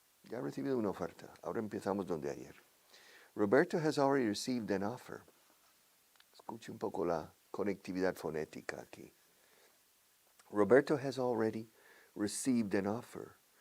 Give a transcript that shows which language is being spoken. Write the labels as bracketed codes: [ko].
[es] Ya ha recibido una oferta. Ahora empezamos donde ayer. [en] Roberto has already received an offer. [es] Escuche un poco la conectividad fonética aquí. [en] Roberto has already received an offer.